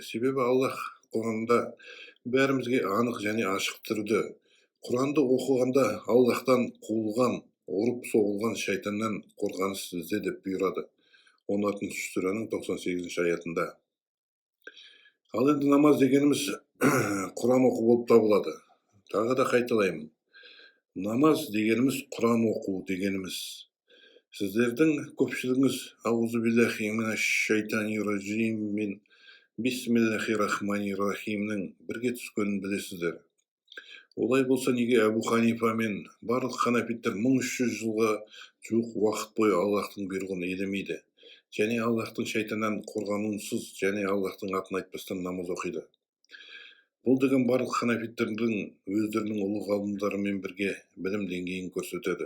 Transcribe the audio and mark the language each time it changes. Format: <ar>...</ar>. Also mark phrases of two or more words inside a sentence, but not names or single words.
<kk>Себебі Аллах Құранда бәрімізге анық және ашық түрде Құранды оқығанда Аллахтан қуылған, ұрып соғылған шайтаннан қорғаныс ізде деп бұйырады. 16 сүренің 98 аятында. Ал енді намаз дегеніміз Құран оқу болып табылады. Тағы да қайталаймын. Намаз дегеніміз Құран оқу дегеніміз. Сіздердің көпшілігіңіз</kk> <ar>أعوذ بالله من الشيطان الرجيم мен بسم الله الرحمن الرحيم</ar> <kk>бірге түскенін білесіздер. Олай болса неге Әбу Ханифа мен барлық ханафиттер 1300 жылға жуық уақыт бойы Аллахтың бұйрығын елемейді, және Аллахтың шайтаннан қорғануынсыз және Аллахтың атын айтпастан намаз оқиды? Бұл деген барлық ханафиттердің өздерінің ұлы ғалымдарымен бірге білім деңгейін көрсетеді.</kk>